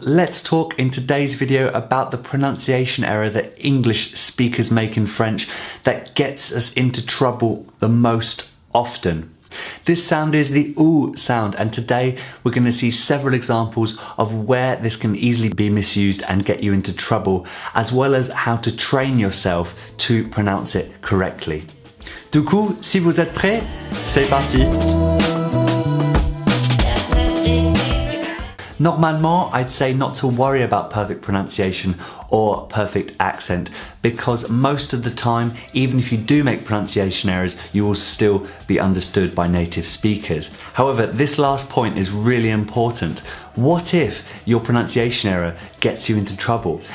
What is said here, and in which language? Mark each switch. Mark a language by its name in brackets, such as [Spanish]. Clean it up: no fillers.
[English] Let's talk in today's video about the pronunciation error that English speakers make in French that gets us into trouble the most often. This sound is the OO sound, and today we're going to see several examples of where this can easily be misused and get you into trouble, as well as how to train yourself to pronounce it correctly. [French] Du coup, si vous êtes prêts, c'est parti! Normalement, [English] I'd say not to worry about perfect pronunciation or perfect accent, because most of the time, even if you do make pronunciation errors, you will still be understood by native speakers. However, this last point is really important. What if your pronunciation error gets you into trouble?